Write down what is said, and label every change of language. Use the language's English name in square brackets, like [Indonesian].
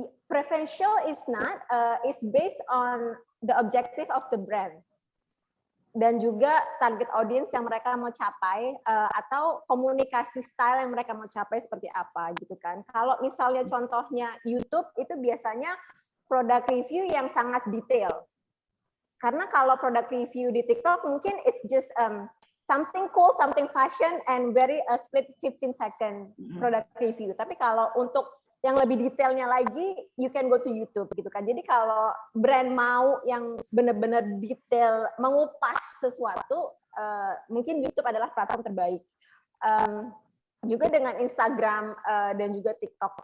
[English] Preferential is not, is based on the objective of the brand [Indonesian] dan juga target audience yang mereka mau capai, atau komunikasi style yang mereka mau capai seperti apa gitu kan. Kalau misalnya contohnya YouTube itu biasanya produk review yang sangat detail. Karena kalau produk review di TikTok mungkin [English] it's just something cool, something fashion and very split 15 second product review. [Indonesian] Tapi kalau untuk yang lebih detailnya lagi, [English] you can go to YouTube [Indonesian] gitu kan. Jadi kalau brand mau yang benar-benar detail, mengupas sesuatu, mungkin YouTube adalah platform terbaik. Juga dengan Instagram dan juga TikTok.